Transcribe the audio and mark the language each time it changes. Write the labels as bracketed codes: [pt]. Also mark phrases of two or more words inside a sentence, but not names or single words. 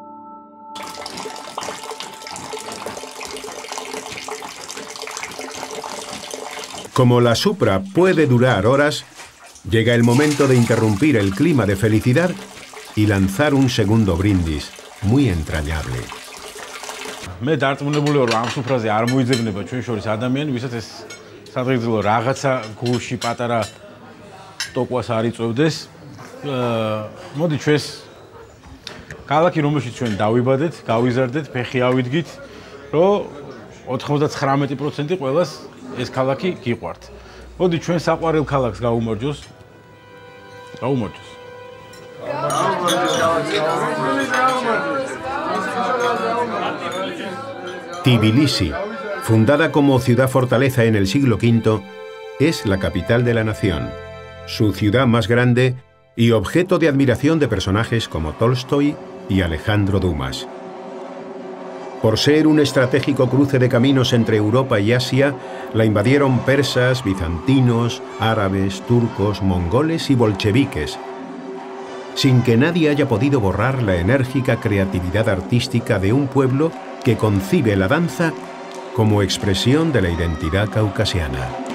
[es] Como la supra puede durar horas, llega el momento de interrumpir el clima de felicidad y lanzar un segundo brindis muy entrañable. [ka] მე დარწმუნებული ვარ, ამ სუფრაზე არ მოიძებნება ჩვენ შორის ადამიანი, ვისაც ეს სადღეგრძელო რაღაცა გულში პატარა ტოკვას არ იწვევდეს. მოდი ჩვენს ქალაქი, რომელშიც ჩვენ დავიბადეთ, გავიზარდეთ, ფეხი ავიდგით, რომ 99% ყველას ეს ქალაქი გიყვართ. მოდი ჩვენ საყვარელ ქალაქს გაუმარჯოს. გაუმარჯოს. [es] Tbilisi, fundada como ciudad-fortaleza en el siglo V, es la capital de la nación, su ciudad más grande y objeto de admiración de personajes como Tolstoy y Alejandro Dumas. Por ser un estratégico cruce de caminos entre Europa y Asia, la invadieron persas, bizantinos, árabes, turcos, mongoles y bolcheviques, sin que nadie haya podido borrar la enérgica creatividad artística de un pueblo que concibe la danza como expresión de la identidad caucasiana.